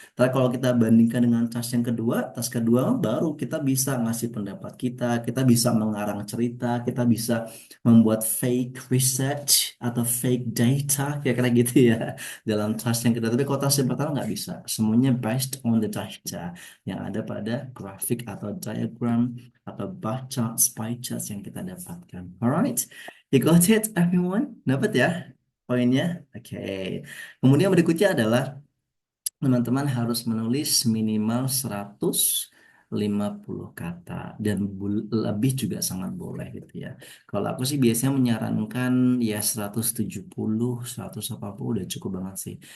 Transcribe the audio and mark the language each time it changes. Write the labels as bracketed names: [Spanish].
[Indonesian] Tapi kalau kita bandingkan dengan task kedua baru kita bisa ngasih pendapat kita bisa mengarang cerita, kita bisa membuat fake research atau fake data, kira-kira gitu ya, dalam task yang kedua. Tapi kalau task yang pertama nggak bisa, semuanya [English] based on the data [Indonesian] yang ada pada grafik atau diagram atau bar charts, pie charts yang kita dapatkan. [English] Alright, you got it everyone? [Indonesian] Dapat ya poinnya? Oke. Kemudian berikutnya adalah teman-teman harus menulis minimal 100 50 kata dan lebih juga sangat boleh gitu ya. Kalau aku sih biasanya menyarankan ya 170, 180 udah cukup banget sih.